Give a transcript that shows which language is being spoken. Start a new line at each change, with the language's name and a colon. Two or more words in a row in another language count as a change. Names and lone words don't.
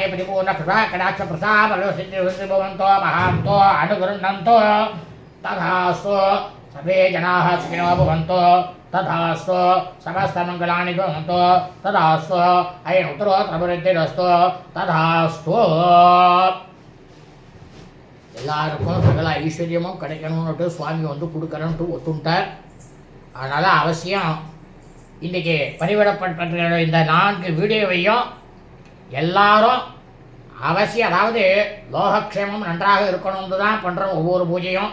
Sanskrit: परिपूर्ण कृपा कटाक्ष प्रसाद सिद्धि भवन्तो महान्तो अनुगृह्णन्तो तथास्तु सर्वे जनाः सुखिनो भवन्तु तथास्तु समस्तमङ्गलानि भवन्तु तथास्तु अयन उत्तरोत्तरवृद्धिरस्तु तथास्तु
Tamil: எல்லாருக்கும் சகல ஐஸ்வர்யமும் கிடைக்கணும்னுட்டு சுவாமி வந்து கொடுக்கணும்ட்டு ஒத்துண்டார். அதனால் அவசியம் இன்றைக்கி பதிவிடப்பட்ட இந்த 4 வீடியோவையும் எல்லாரும் அவசியம், அதாவது லோகக்ஷேமம் நன்றாக இருக்கணும்னு தான் பண்ணுறோம் ஒவ்வொரு பூஜையும்.